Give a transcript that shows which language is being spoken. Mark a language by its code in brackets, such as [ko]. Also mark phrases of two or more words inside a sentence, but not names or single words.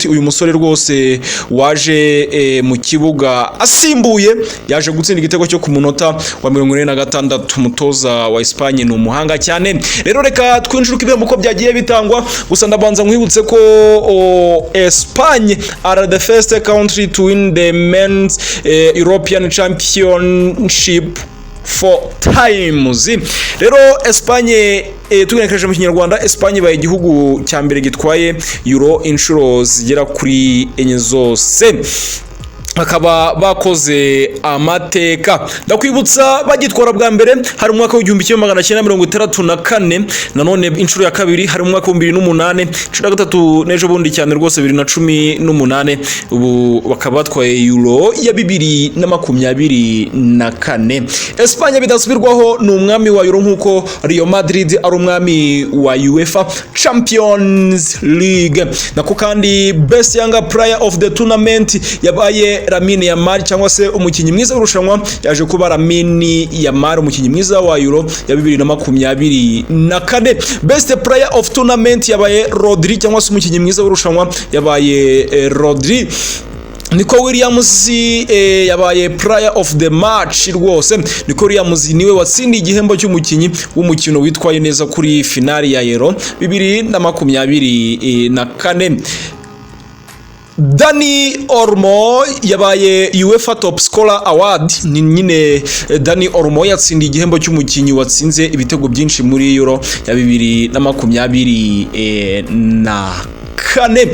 [rw] Uyu musore rwose waje mu kibuga asimbuye yaje gutsinda igitego cyo ku munota wa 46. Umutoza wa Espagne ni umuhanga cyane. Rero reka twinjiruke ibihembo uko byagiye bitangwa, gusa ndabanza nkwibutse ko Espagne [en] are the first country to win the men's European Championship 4 times. [rw] Rero Espagne tugenekereje mu Kinyarwanda, Espagne baye igihugu cya mbere gitwaye Euro inshuro zigera kuri enye zose. bakaba bakoze amateka. Ndakwibutsa bagitwara bwa mbere hari umwaka w'1964, nanone inshuro ya kabiri hari umwaka w'2008, inshuro ya gatatu nejo bundi cyane rwose 2018, ubu bakaba batwaye Euro ya 2024. Espagne bidasubirwaho ni umwami wa Euro nkuko Real Madrid ari umwami wa UEFA Champions League. Nako kandi [en] best young player of the tournament [rw] yabaye Lamine Yamal, cyangwa se umukinnyi mwiza w'irushanwa yaje kuba Lamine Yamal, umukinnyi mwiza wa Euro ya 2024. [en] Best player of tournament [rw] yabaye Rodri, cyangwa se umukinnyi mwiza w'irushanwa yabaye Rodri. Nico Williams yabaye [en] player of the match [rw] rwose. Nico Williams niwe watsindiye igihembo cy'umukinnyi w'umukino witwaye neza kuri finali ya Euro 2024. Dani Olmo yabaye UEFA Top Scorer Award. Ni nyine Dani Olmo yatsindiye igihembo cy'umukinnyi watsinze ibitego byinshi muri Euro ya 2024.